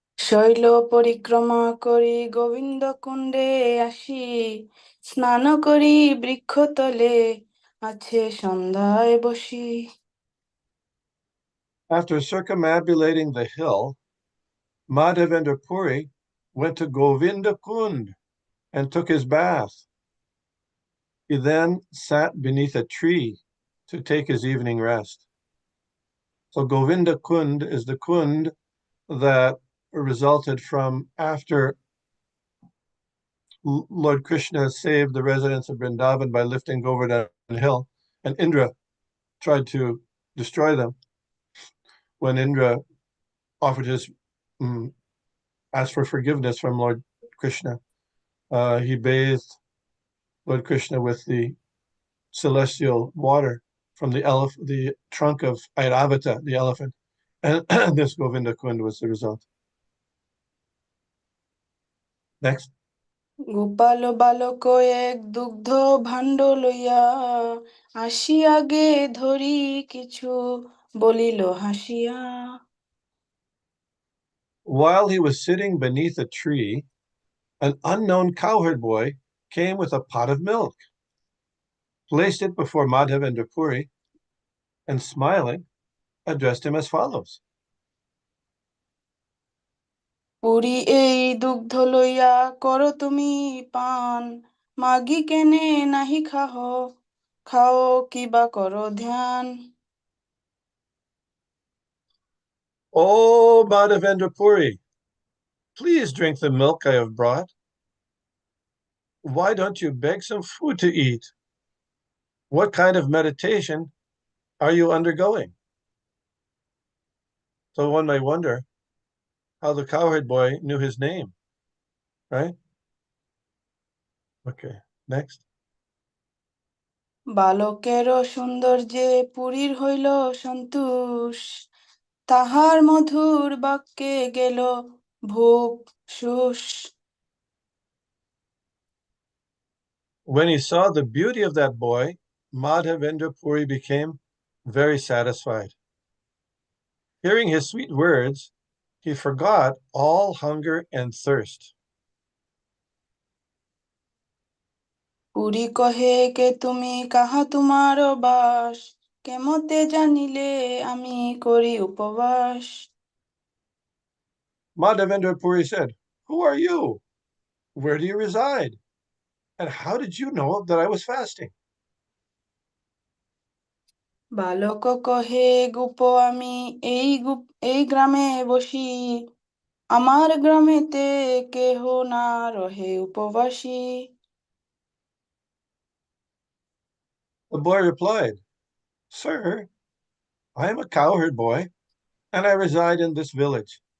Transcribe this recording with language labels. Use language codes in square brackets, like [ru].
[bn] শৈল পরিক্রমা করি গোবিন্দ কুণ্ডে আসি স্নান করি বৃক্ষতলে আছে সন্ধ্যায় বসি. [en] After circumambulating the hill, Madhavendra Puri went to Govinda Kund and took his bath. He then sat beneath a tree to take his evening rest. So Govinda Kund is the Kund that resulted from after Lord Krishna saved the residents of Vrindavan by lifting Govardhan Hill, and Indra tried to destroy them. When Indra offered his asked for forgiveness from Lord Krishna, he bathed Lord Krishna with the celestial water from the trunk of Airavata, the elephant, and this Govinda Kund was the result. Next. [bn] Gopal বালক এক দুগ্ধ ভাণ্ড লইয়া আসি আগে ধরি কিছু বলিল হাসিয়া. [en] While he was sitting beneath a tree, an unknown cowherd boy came with a pot of milk, placed it before Madhavendra Puri, and smiling, addressed him as follows. [bn] Puri এই দুগ্ধ লইয়া করো তুমি পান মাগি কেনে নাহি খাহ খাও কিবা করো ধ্যান. [en] Oh, Madhavendra Puri, please drink the milk I have brought. Why don't you beg some food to eat? What kind of meditation are you undergoing? So one may wonder how the cowherd boy knew his name, right? Okay, next. [bn] বালকেরও সৌন্দর্যে পুরীর হইল সন্তোষ তাহার মধুর বাক্যে গেল ভোগ শুষ. [en] When he saw the beauty of that boy, Madhavendra Puri became very satisfied. Hearing his sweet words, he forgot all hunger and thirst. [bn] Puri কহে কে তুমি কাহা তোমার বাস কেমতে জানিলে আমি করি উপবাস. [en] Madhavendra Puri said, "Who are you? Where do you reside? And how did you know that I was fasting?" [bn] বালক কহে গুপ আমি এই গ্রামে বসি আমার গ্রামেতে কেহ না রহে উপবাসী. [en] The boy replied, "Sir, I am a cowherd boy, and I reside in this village.